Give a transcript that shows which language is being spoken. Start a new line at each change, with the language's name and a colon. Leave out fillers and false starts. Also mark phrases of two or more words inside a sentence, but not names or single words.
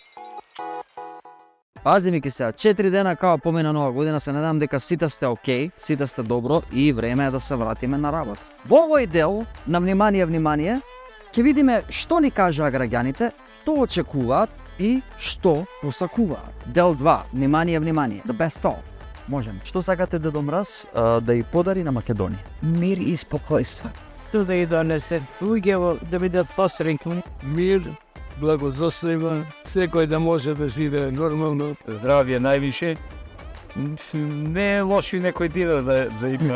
Macedonian: Пази ми ки сега, 4 дена као помина нова година, се надам дека сите сте окей, сите сте добро и време е да се вратиме на работа. Во овој дел на внимание, ќе видиме што ни кажаа граѓаните, што очекуваат и што посакуваат. Дел 2, внимание,
English: the best of.
Macedonian: Можем. Што сакате Дедо Мраз да и подари на Македонија? Мир и спокойство. Што да и донесе луѓе да бидат посреќни. Мир, благосостојба, секој да може да живее нормално, здравје највише. Не е лошо и некој дина да има.